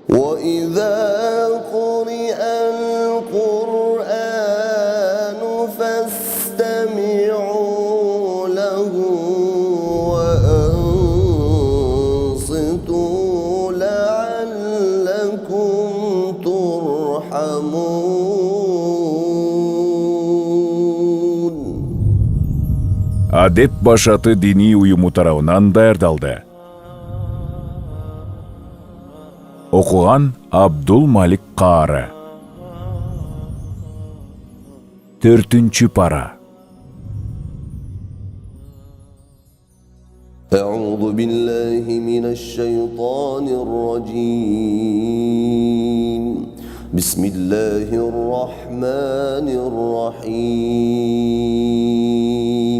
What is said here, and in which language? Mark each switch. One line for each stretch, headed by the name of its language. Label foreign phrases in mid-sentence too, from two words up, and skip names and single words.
Arabic: وإذا قرئ القرآن فاستمعوا له وأنصتوا لعلكم ترحمون.
Kyrgyz: Адеп башаты дини уюму тарабынан даярдалды. Окуган Абдул Малик Каары. 4-чү пара.
Arabic: أعوذ بالله من الشيطان الرجيم. بسم الله الرحمن الرحيم.